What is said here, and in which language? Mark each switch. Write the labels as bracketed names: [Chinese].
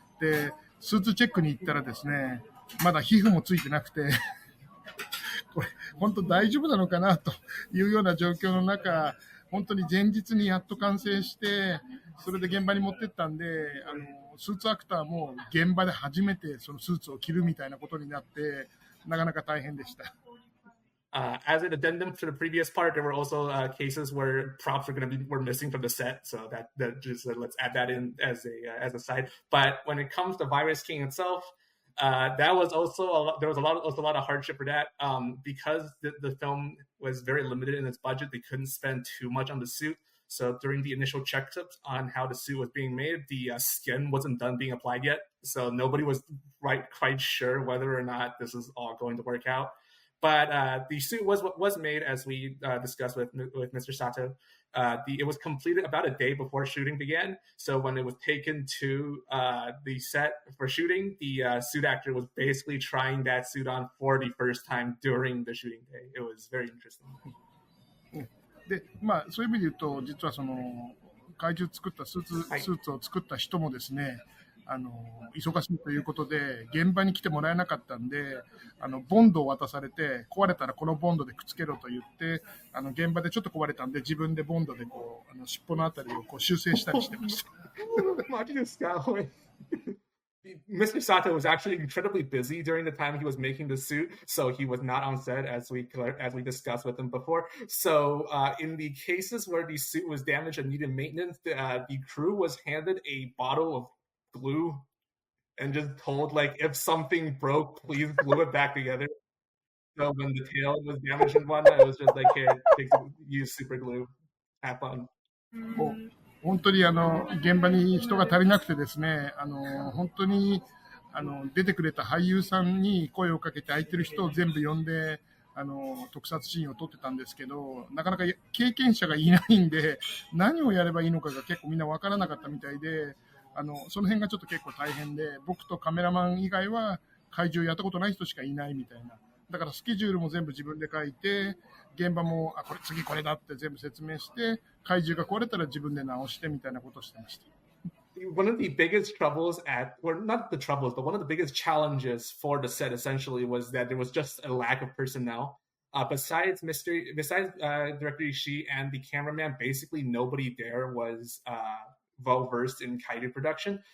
[Japanese] で、スーツチェックに行ったらですね、まだ皮膚もついてなくて、これ本当大丈夫なのかなというような状況の中、本当に前日にやっと完成して、それで現場に持ってったんで、スーツアクターも現場で初めてそのスーツを着るみたいなことになって、なかなか大変でした。 [English] As an addendum to the previous part, there were also cases where props were missing from the set, so that just let's add that in as a side. But when it comes to Virus King itself, That was also there was a lot of hardship for that because the film was very limited in its budget. They couldn't spend too much on the suit. So during the initial checkups on how the suit was being made, the skin wasn't done being applied yet. So nobody was quite sure whether or not this is all going to work out. But the suit was made, as we discussed with Mr. Sato. It was completed about a day before shooting began. So when it was taken to the set for shooting, the suit actor was basically trying that suit on for the first time during the shooting day. It was very interesting. [Japanese] で、そういう意味で言うと、実はその怪獣作ったスーツを作った人もですね、忙しいということで現場に来てもらえなかったんで、ボンドを渡されて、壊れたらこのボンドでくっつけろと言って、現場でちょっと壊れたんで自分でボンドでこう尻尾のあたりをこう修正したりしてました。マジですか？Mr. [English] Sato was actually incredibly busy during the time he was making the suit, so he was not on set as we discussed with him before. So in the cases where the suit was damaged and needed maintenance, the crew was handed a bottle of glue and just told, like, if something broke, please glue it back together. So when the tail was damaged and whatnot, it was just like, here, use super glue. Have fun. [Japanese] 本当に現場に人が足りなくてですね、本当に出てくれた俳優さんに声をかけて空いてる人を全部呼んで特撮シーンを撮ってたんですけど、なかなか経験者がいないんで何をやればいいのかが結構みんな分からなかったみたいで、その辺がちょっと結構大変で、僕とカメラマン以外は怪獣やったことない人しかいないみたいな。だからスケジュールも全部自分で書いて、現場も次これだって全部説明して、怪獣が壊れたら自分で直してみたいなことをしてました。 [English] One of the biggest troubles not the troubles, but one of the biggest challenges for the set essentially was that there was just a lack of personnel. Besides Director Ishii and the cameraman, basically nobody there was well-versed in kaiju production.